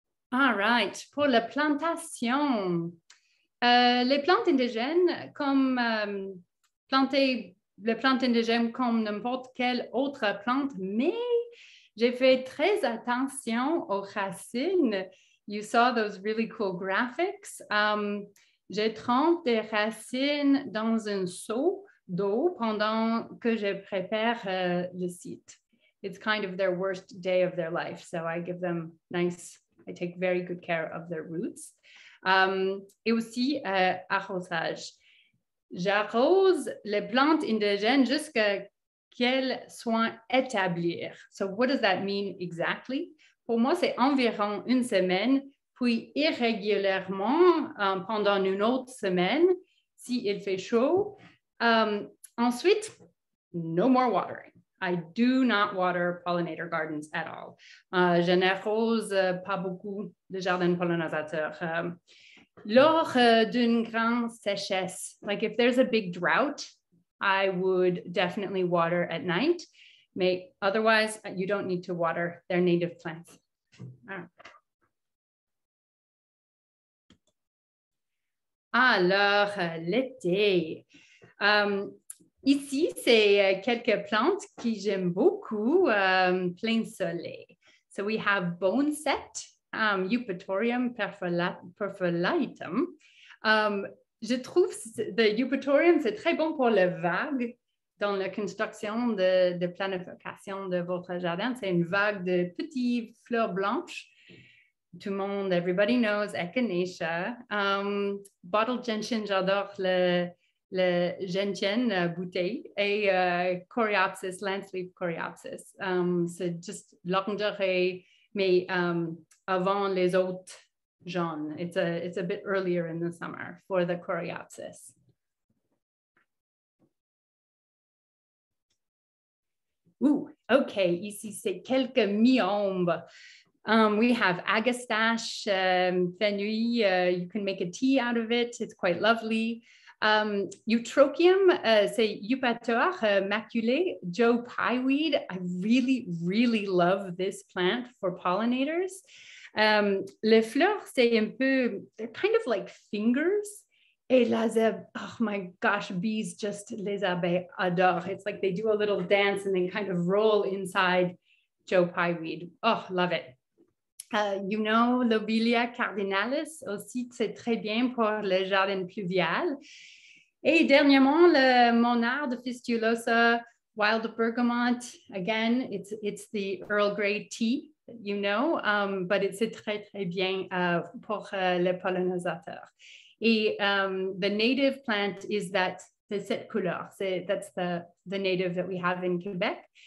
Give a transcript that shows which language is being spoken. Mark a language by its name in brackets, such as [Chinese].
[English] All right. [French] Pour la plantation, les plantes indigènes, comme les plantes indigènes comme n'importe quelle autre plante, mais j'ai fait très attention aux racines. [English] You saw those really cool graphics. [French] Je trempe des racines dans un seau d'eau pendant que je prépare le site. [English] It's kind of their worst day of their life, so I give them I take very good care of their roots. [French] Et aussi, arrosage. J'arrose les plantes indigènes jusqu'à qu'elles soient établies. [English] So what does that mean exactly? [French] Pour moi, c'est environ une semaine, puis irrégulièrement pendant une autre semaine, s'il fait chaud. [English] Ensuite, no more watering. I do not water pollinator gardens at all. [French] Je n'arrose pas beaucoup de jardins pollinisateurs. Lors d'une grande sécheresse, [English] like if there's a big drought, I would definitely water at night. Mais otherwise, you don't need to water their native plants. [French] Alors, l'été. Ici, c'est quelques plantes que j'aime beaucoup, plein soleil. [English] So we have boneset, Eupatorium perfoliatum. [French] Je trouve que le Eupatorium, c'est très bon pour le vague dans la construction de planification de votre jardin. C'est une vague de petites fleurs blanches. Tout le monde, [English] everybody knows, [French] Echinacea. Bottle gentian, j'adore le gentian bouteille et Coreopsis, landsleaf Coreopsis. C'est juste longue durée, mais avant les autres jaune. [English] It's a bit earlier in the summer for the coreopsis. [French] Ooh, okay, ici c'est quelques myomes. [English] We have agastache, fenouil. You can make a tea out of it. It's quite lovely. Eutrochium, [French] c'est Eupator maculé, [English] Joe Pyeweed. I really, really love this plant for pollinators. [French] Les fleurs, c'est un peu, [English] they're kind of like fingers. [French] Et les [English] oh my gosh, bees just, [French] les abeilles adore. [English] It's like they do a little dance and they kind of roll inside Joe Pyeweed. Oh, love it. You know, [French] Lobelia cardinalis aussi, c'est très bien pour le jardin pluvial. Et dernièrement, le Monarde fistulosa, wild bergamot. [English] Again, it's the Earl Grey tea, you know, but [French] c'est très, très bien pour les pollinisateurs. [English] Et the native plant is that, [French] c'est cette couleur. [English] That's the native that we have in Quebec.